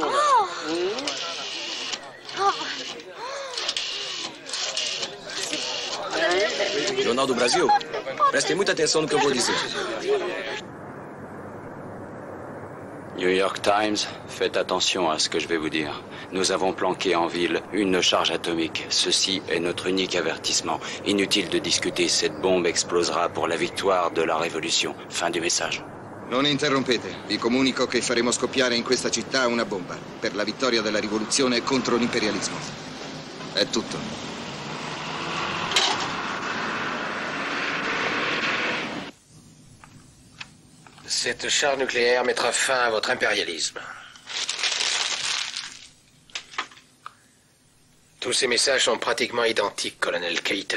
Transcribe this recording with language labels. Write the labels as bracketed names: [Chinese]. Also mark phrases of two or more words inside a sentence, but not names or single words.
[Portuguese] Oh. Oh. Jornal do Brasil, prestem muita atenção no que eu vou dizer. [French] New York Times, faites attention à ce que je vais vous dire. Nous avons planqué en ville une charge atomique. Ceci est notre unique avertissement. Inutile de discuter, cette bombe explosera pour la victoire de la révolution. Fin du message. [Italian] Non interrompete. Vi comunico che faremo scoppiare in questa città una bomba per la vittoria della rivoluzione contro l'imperialismo. È tutto. [French] Cette charge nucléaire mettra fin à votre impérialisme. Tous ces messages sont pratiquement identiques, colonel Keitel.